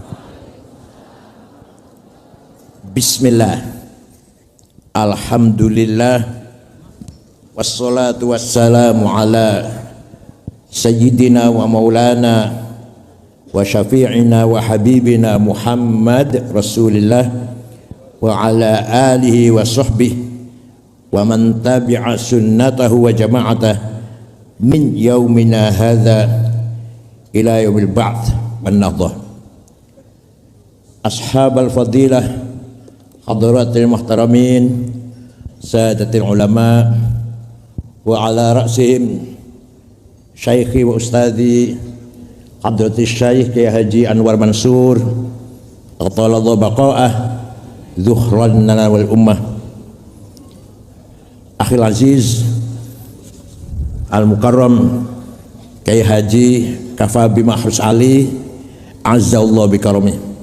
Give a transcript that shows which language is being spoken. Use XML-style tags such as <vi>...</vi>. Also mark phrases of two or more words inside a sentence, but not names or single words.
<ar>بسم الله، الحمد لله، والصلاة والسلام على سيدنا ومولانا وشفيعنا وحبيبنا محمد رسول الله وعلى آله وصحبه ومن تبع سنته وجماعته من يومنا هذا إلى يوم البعث والنهضة. أصحاب الفضيلة، حضرات المحترمين، سادات العلماء, وعلى رأسهم شيخي وأستاذي حضرة الشيخ Kiai Haji Anwar Mansur أطال الله بقاءه ذخرا لنا وللأمة. أخي العزيز المكرم Kiai Haji Kafabi Mahrus Ali أعزه الله بكرمه.</ar>